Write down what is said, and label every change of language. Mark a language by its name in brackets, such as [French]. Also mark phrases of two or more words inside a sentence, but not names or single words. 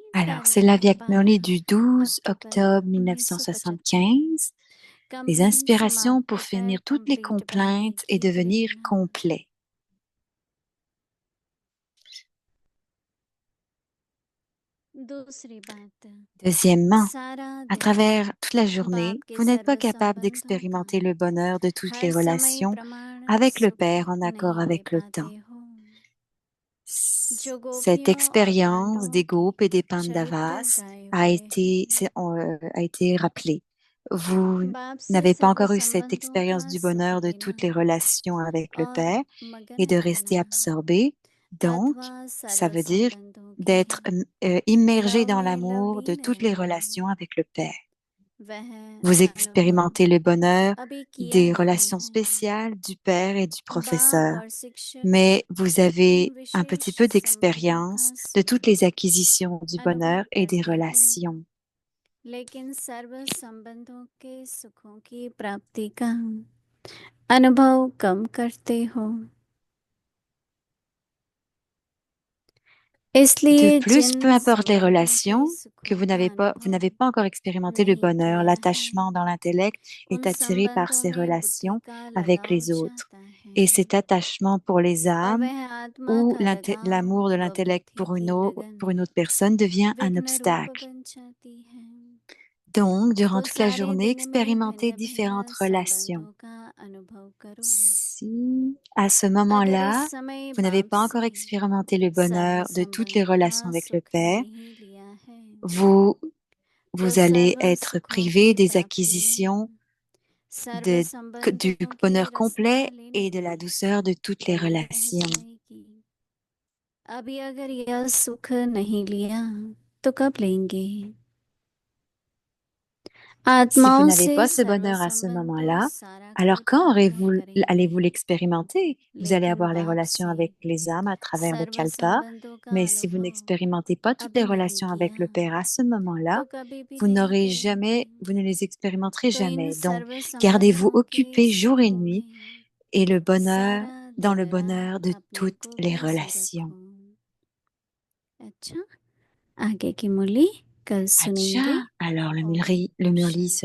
[French] Alors, c'est [Hindi] तारीख [French] l'Aviak 12 Murli du 12 [Hindi] अक्टूबर [French] octobre [Hindi] 1975। [French] 1975, des [Hindi] कंपन [French] inspirations pour [Hindi] समाप्त कर [French] finir toutes les [Hindi] कंप्लीट बनने [French] complaintes et [Hindi] की [French] devenir [Hindi] प्रेरणा। [French] complet. [Hindi] दूसरी बात, [French] Deuxièmement, [Hindi] सारा [French] à [Hindi] दिन [French] travers toute la [Hindi] बाप [French] journée, [Hindi] के [French] vous n'êtes pas [Hindi] सर्व [French] capable [Hindi] संबंधों का [French] d'expérimenter le bonheur de toutes les [Hindi] हर समय [French] relations [Hindi] प्रमाण [French] avec le [Hindi] सुख [French] Père en accord [Hindi] नहीं ले [French] avec le temps. [Hindi] पाते हो। जो [French] Cette [Hindi] गोपियों और [French] expérience [Hindi] पांडवों [French] des [Hindi] के [French] Gopes et des [Hindi] चरित्र [French] Pandavas [Hindi] गाए हुए हैं। [French] a été rappelée. Vous [Hindi] बाप से [French] n'avez pas [Hindi] सर्व [French] encore eu cette [Hindi] संबंधों [French] expérience [Hindi] का [French] du [Hindi] सुख [French] bonheur de [Hindi] लेना [French] toutes les relations avec le [Hindi] और [French] Père [Hindi] मगन [French] et de [Hindi] रहना [French] rester absorbé Donc, [Hindi] अथवा [French] ça [Hindi] सर्व [French] veut dire [Hindi] संबंधों [French] d'être [Hindi] की [French] immergé dans [Hindi] लव में [French] l'amour de [Hindi] लवलीन [French] toutes les [Hindi] रहना, [French] relations avec le Père. [Hindi] वह [French] Vous [Hindi] अनुभव [French] expérimentez le bonheur [Hindi] अभी किया [French] des [Hindi] नहीं [French] relations [Hindi] है। [French] spéciales du Père et du [Hindi] बाप [French] professeur, [Hindi] और शिक्षक [French] mais vous [Hindi] इन [French] avez un petit [Hindi] विशेष [French] peu [Hindi] संबंधों [French] d'expérience [Hindi] का [French] de toutes [Hindi] सुख [French] les acquisitions du bonheur [Hindi] अनुभव [French] et des [Hindi] करते हो, [French] relations. [Hindi] लेकिन सर्व संबंधों के सुखों की प्राप्ति का अनुभव कम करते हो। [French] De [Hindi] इसलिए [French] plus, peu [Hindi] जिन [French] importe les [Hindi] संबंधों [French] relations [Hindi] के [French] que [Hindi] सुखों [French] vous [Hindi] का [French] n'avez [Hindi] अनुभव [French] pas encore expérimenté le [Hindi] नहीं [French] bonheur, [Hindi] किया है, [French] l'attachement dans l'intellect [Hindi] उन [French] est attiré par [Hindi] संबंधों [French] ces [Hindi] में बुद्धि [French] relations [Hindi] का [French] avec [Hindi] लगाव [French] les autres. [Hindi] चाहता है, [French] Et cet attachement pour les [Hindi] और [French] âmes [Hindi] वह आत्मा [French] ou [Hindi] का लगाव [French] l'amour de [Hindi] व [French] l'intellect [Hindi] बुद्धि की लगन [French] pour une autre personne devient un [Hindi] विघ्न रूप [French] obstacle. [Hindi] बन जाती है। [French] Donc, durant [Hindi] तो [French] toute la [Hindi] सारे [French] journée, [Hindi] दिन में [French] expérimentez [Hindi] भिन्न [French] différentes [Hindi] भिन्न [French] relations. [Hindi] संबंधों का अनुभव करो। [French] Si à ce [Hindi] अगर इस [French] moment-là, [Hindi] समय [French] vous n'avez [Hindi] बाप [French] pas encore [Hindi] से [French] expérimenté le [Hindi] सर्व [French] bonheur de toutes les [Hindi] संबंधों [French] relations [Hindi] का [French] avec le [Hindi] सुख [French] Père, [Hindi] नहीं लिया है, [French] vous, [Hindi] तो [French] vous allez [Hindi] सर्व [French] être [Hindi] सुखों [French] privé [Hindi] की [French] des [Hindi] प्राप्ति [French] acquisitions [Hindi] सर्व [French] du [Hindi] संबंधों की [French] bonheur [Hindi] रसना [French] complet [Hindi] लेने [French] et de la douceur de toutes les [Hindi] में रह [French] relations. [Hindi] जाएगी। अभी अगर यह सुख नहीं लिया तो कब लेंगे? [French] Si vous [Hindi] आत्माओं [French] n'avez [Hindi] से [French] pas ce [Hindi] सर्व [French] bonheur à ce [Hindi] संबंध तो [French] moment-là, [Hindi] सारा [French] alors [Hindi] कल्प अनुभव करेंगे, [French] allez-vous l'expérimenter? Vous allez [Hindi] लेकिन [French] avoir les [Hindi] बाप [French] relations [Hindi] से [French] avec les âmes à travers le [Hindi] सर्व [French] kalpa, [Hindi] संबंधों का [French] mais si vous [Hindi] अनुभव [French] n'expérimentez pas toutes les [Hindi] अभी नहीं [French] relations avec [Hindi] किया [French] le Père à ce moment-là, [Hindi] तो कभी भी [French] vous [Hindi] नहीं [French] n'aurez [Hindi] करेंगे। [French] vous ne les expérimenterez [Hindi] तो इन [French] jamais. Donc, [Hindi] सर्व [French] gardez-vous [Hindi] संबंधों के [French] occupés jour et [Hindi] सुखों [French] nuit [Hindi] में [French] et le bonheur, [Hindi] सारा [French] dans [Hindi] दिन [French] le bonheur [Hindi] रात [French] de [Hindi] अपने [French] toutes [Hindi] को [French] les [Hindi] बिजी [French] relations. [Hindi] रखो। अच्छा, आगे की मुरली कल सुनेंगे। [French] Acha, alors le [Hindi] ओम [French] Murli [Hindi] शांति।